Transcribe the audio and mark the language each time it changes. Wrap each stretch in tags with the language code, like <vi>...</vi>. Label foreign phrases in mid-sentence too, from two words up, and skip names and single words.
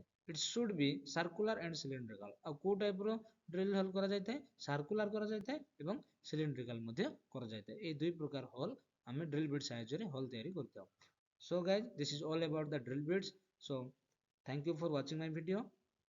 <en>It should be circular and cylindrical</en> <or>ଆଉ କୋଉ ଟାଇପ ର</or> <en>drill hole</en> <or>କରାଯାଇଥାଏ circular କରାଯାଇଥାଏ ଏବଂ cylindrical ମଧ୍ୟ କରାଯାଇଥାଏ। ଏଇ ଦୁଇ ପ୍ରକାର hole ଆମେ</or> <en>drill bit</en> <or>ସାହାଯ୍ୟରେ hole ତିଆରି କରିଥାଉ।</or> <en>So guys, this is all about the drill bits. So thank you for watching my video.</en>